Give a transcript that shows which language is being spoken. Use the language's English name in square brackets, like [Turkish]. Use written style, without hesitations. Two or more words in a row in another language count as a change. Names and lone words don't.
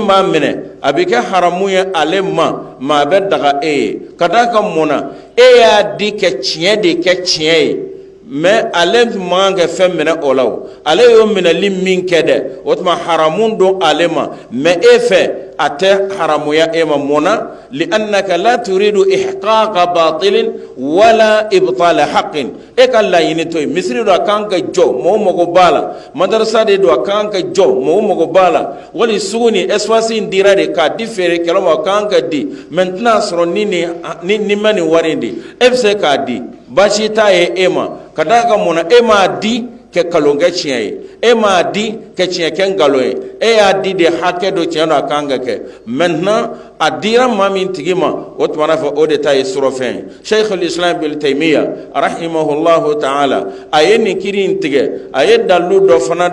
[Bambara] b'a minɛ a bɛ kɛ haramu ye ale ma a bɛ daga e ye ka d'a kan mun na e y'a di kɛ tiɲɛ de kɛ tiɲɛ ye mais ale man kan ka fɛn minɛ o la o ale y'o minɛli min kɛ dɛ o tuma haramu don ale ma mais e fɛ a tɛ haramuya e ma mun na [Arabic] لأنك لا تريد إحقاق باطل ولا إبطال حق [Bambara] e ka laɲini to ye misiri do a kan ka jɔ mɔgɔw mago b'a la madarasa de do a kan ka jɔ mɔgɔw mago b'a la wali sugu ni espace in dira de k'a di feerekɛlaw ma a kan ka di maintenant sɔrɔ ni ma nin wari in di e bɛ se k'a di baasi t'a ye e ma ka d'a kan mun na e m'a di kɛ kalonkɛ tiɲɛ ye e m'a di kɛ tiɲɛ kɛ nkalon ye e y'a di de hakɛ dɔ tiɲɛ dɔ a kan ka kɛ maintenant a dira maa min tigi ma o tumana fɛ o de ta ye surɔfɛn ye Sheikhul Islam Ibn Taymiyyah [Arabic] رحمه الله تعالى [Bambara] a ye nin kiri in tigɛ a ye dalilu dɔ fana